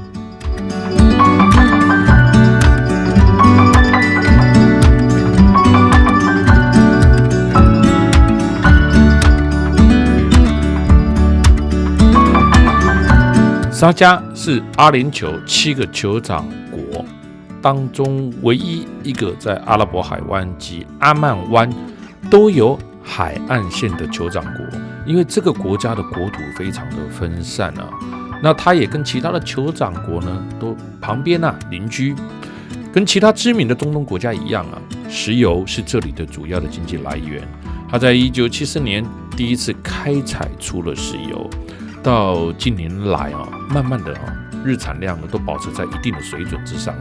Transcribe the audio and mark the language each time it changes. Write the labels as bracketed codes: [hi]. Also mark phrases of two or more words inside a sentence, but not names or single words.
[zh] 沙迦是阿聯酋7個酋長國當中唯一一個在阿拉伯海灣及阿曼灣都有海岸線的酋長國，因為這個國家的國土非常的分散啊，那它也跟其他的酋長國呢都旁邊鄰居跟其他知名的中東國家一樣啊，石油是這裡的主要的經濟來源。它在1974年第一次開採出了石油，到近年來啊，慢慢的日產量呢都保持在一定的水準之上啊。